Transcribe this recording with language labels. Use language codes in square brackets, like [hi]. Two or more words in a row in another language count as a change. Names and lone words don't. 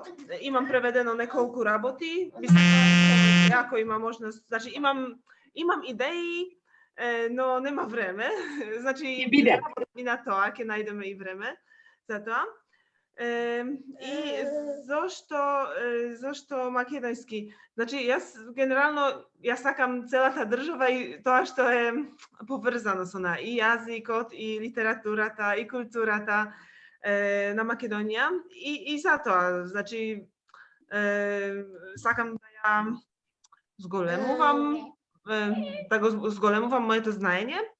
[mk] Имам преведено неколку работи. Мислам, ако има можност, значи имам идеи, но нема време. Значи и на тоа ќе најдеме и време за тоа. [sr] И zašto makedonski? [mk] Значи, генерално, ја сакам цела та држава [sr] i to što je povezano s ona [mk] и јазикот, и литературата, и културата на Македонија. И зато, значи, сакам да ја зголемувам [sr] moje to znanje.